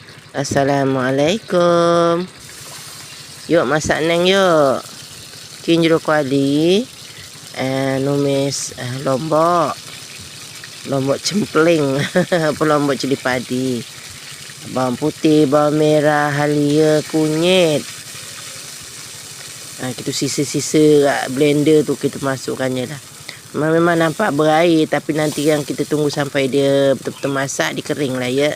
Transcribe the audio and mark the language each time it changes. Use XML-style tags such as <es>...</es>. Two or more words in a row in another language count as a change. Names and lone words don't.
<ms>Assalamualaikum. Yuk masak neng yuk. Kinjro kuali. Numis lombok. Lombok cempling. Apa lombok cili padi. Bawang putih, bawang merah, halia, kunyit. Kita sisa-sisa blender tu kita masukkannya dah. Memang nampak berair, tapi nanti yang kita tunggu sampai dia betul-betul masak, dikering lah ya.</ms>